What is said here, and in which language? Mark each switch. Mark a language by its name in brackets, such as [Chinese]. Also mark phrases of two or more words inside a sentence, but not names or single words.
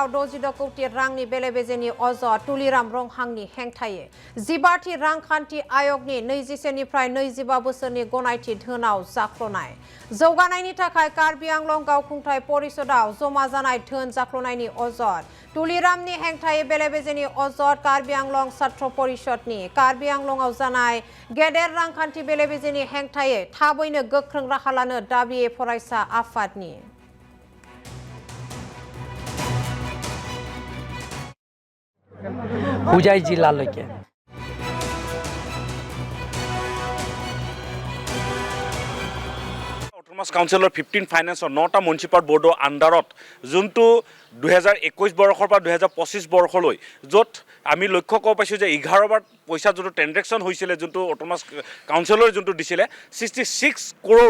[Bodo] 66 कौटि रांनि बेले-बेजेनि अजद तुलिराम रंहांनि हेंथायै 12थि रांखान्थि आयगनि 21 निफ्राय 25 बोसोरनि गनायथि धोनाव जाख्ल'नाय जौगानायनि थाखाय कार्बि आंलं गावखुंथाय परिषदआव जमा जानाय धोन जाख्ल'नायनि अजद तुलिरामनि हेंथायै बेले-बेजेनि अजद कार्बि आंलं छात्र परिषदनि कार्बि आंलंआव जानाय गेदेर रांखान्थि बेले-बेजेनि हेंथायै थाबैनो गोख्रों राहा लानो दाबि फरायसा आफादनि [Assamese] हुजाइ जिल्लाলৈকে অটোনমাস কাউন্সিলৰ 15 ফাইনেন্সৰ 9টা মিউনিচিপাল বোৰ্ডৰ আণ্ডাৰত যোনটো 2021 বৰ্ষৰ পৰা 2025 বৰ্ষলৈ য'ত আমি লক্ষ্য কৰিব পাইছোঁ যে 11 বাৰ পইচা যোনটো ট্ৰেনজেকশ্যন হৈছিলে যোনটো অটোনমাস কাউন্সিলৰ যোনটো দিছিলে 66 কৰোৰ